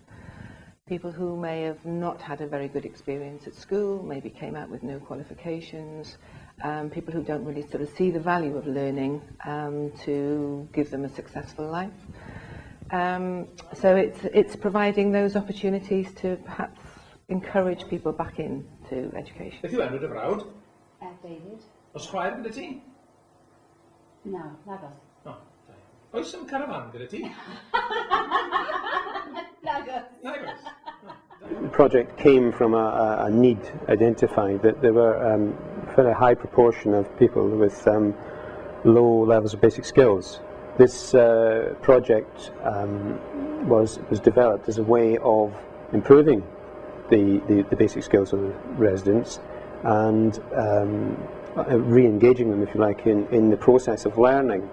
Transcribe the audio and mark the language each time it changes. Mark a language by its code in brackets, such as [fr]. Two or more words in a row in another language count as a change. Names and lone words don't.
[en] People who may have not had a very good experience at school, maybe came out with no qualifications, people who don't really sort of see the value of learning to give them a successful life. So it's providing those opportunities to perhaps encourage people back into education. [cy] Beth yw enw dy frawd? David. Oes chwaer gyda ti? No, nagos. O, da. Oes am carafan gyda ti? Nagos. Nagos. [en] The project came from a need identified that there were a fairly high proportion of people with low levels of basic skills. This project was developed as a way of improving the basic skills of the residents and re-engaging them, if you like, in the process of learning.